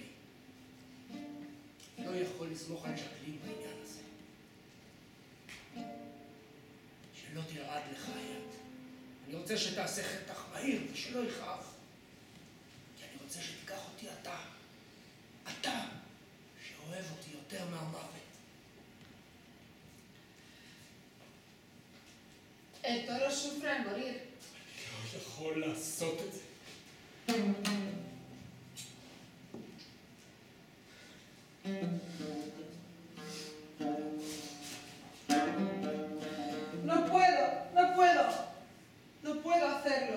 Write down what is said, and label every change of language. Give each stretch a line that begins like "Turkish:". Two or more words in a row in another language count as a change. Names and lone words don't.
Hebrew: אני לא יכול לסמוך על ז'קלין בעניין הזה. שלא תרעד לך היד. אני רוצה שתעשה חתך מהיר ושלא יכאב. כי אני רוצה שתיקח אותי אתה. אתה, שאוהב אותי יותר מהמוות.
Spanish: El toro sufre al morir.
Hebrew: אני לא יכול לעשות את זה.
Spanish: No puedo, no puedo. No puedo hacerlo.